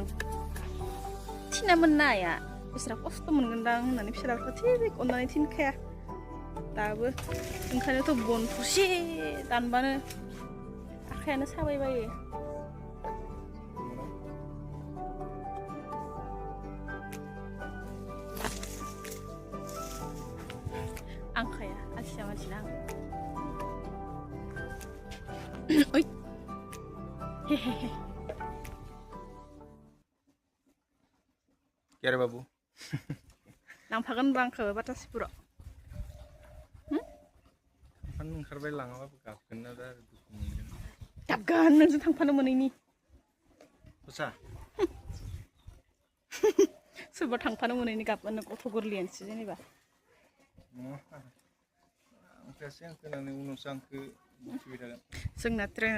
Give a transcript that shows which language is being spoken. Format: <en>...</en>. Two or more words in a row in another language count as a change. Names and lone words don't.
<brx>थिनामोन ना आइया बिसोरा खस्थ' मोनगोनदां होननानै फिसालाखौ थिग अननानै थिनखाया दाबो ओंखायनोथ' बन थुसे दानबानो आखायानो साबायबायो आंखाया आलसिया मानसिना आं ओइ हेहेहे</brx> <hi>क्या रे बाबू</hi> <brx>लांफागोन होनबा आंखौ बाटासिपुराव थांफानो ओंखारबाय लाङाबाबो गाबगोन ना दा दुखु मोनगोन गाबगोन नोंजों थांफानो मोनैनि सोरबा थांफानो मोनैनि गाबगोन गथ' गोरलैयानोसो जेनेबा जोंना ट्रेना</brx>